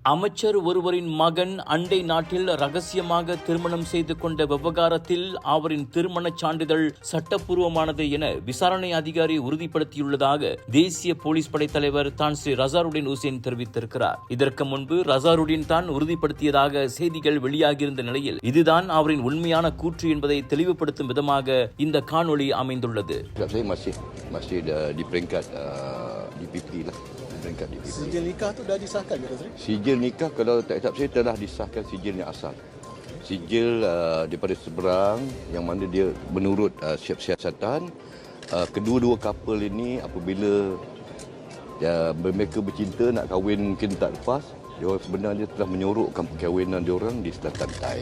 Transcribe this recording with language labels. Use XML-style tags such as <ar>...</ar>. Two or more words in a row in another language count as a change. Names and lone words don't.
<ta>அமைச்சர் ஒருவரின் மகன் அண்டை நாட்டில் ரகசியமாக திருமணம் செய்து கொண்ட விவகாரத்தில் அவரின் திருமணச் சான்றிதழ் சட்டப்பூர்வமானது என விசாரணை அதிகாரி உறுதிப்படுத்தியுள்ளதாக தேசிய போலீஸ் படை தலைவர் தான் ஸ்ரீ ரசாருடின் ஹுசேன் தெரிவித்திருக்கிறார். இதற்கு முன்பு ரசாருடின் தான் உறுதிப்படுத்தியதாக செய்திகள் வெளியாகியிருந்த நிலையில் இதுதான் அவரின் உண்மையான கூற்று என்பதை தெளிவுபடுத்தும் விதமாக இந்த காணொளி அமைந்துள்ளது.</ta> <ms>Sijil nikah tu dah disahkan ke Sri? Sijil nikah kalau tak hisap saya telah disahkan sijil yang asal. Sijil daripada seberang yang mana dia menurut siasatan kedua-dua couple ini apabila mereka bercinta nak kahwin mungkin tak lepas, dia sebenarnya telah menyorokkan perkahwinan diorang di selatan Thai.</ms>